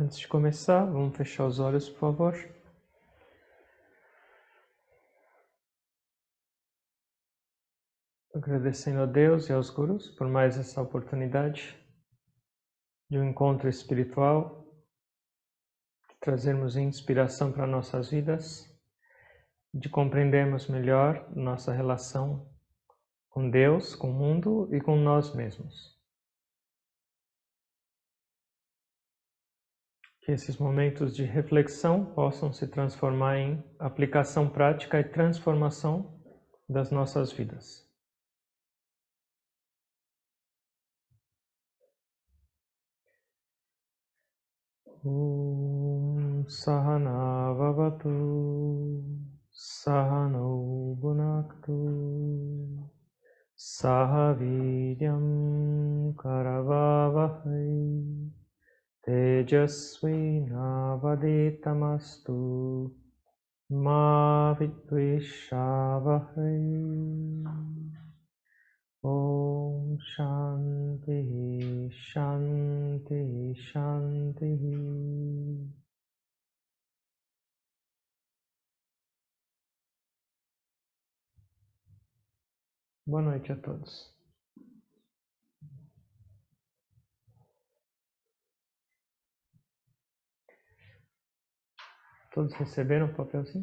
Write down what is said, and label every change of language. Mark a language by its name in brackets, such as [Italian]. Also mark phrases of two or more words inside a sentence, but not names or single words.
[Portuguese] começar, vamos fechar os olhos, por favor. Agradecendo a Deus e aos gurus por mais essa oportunidade de um encontro espiritual, de trazermos inspiração para nossas vidas, de compreendermos melhor nossa relação com Deus, com o mundo e com nós mesmos. Que esses momentos de reflexão possam se transformar em aplicação prática e transformação das nossas vidas. [Sanskrit] Om Sahana Vavatu Sahano Bhunaktu Saha Vidyam Karavavahai Tejasvi Navaditamastu Ma Vidvishavahai. Om Shanti Shanti Shanti. [Portuguese] Boa noite a todos. Todos receberam o papelzinho?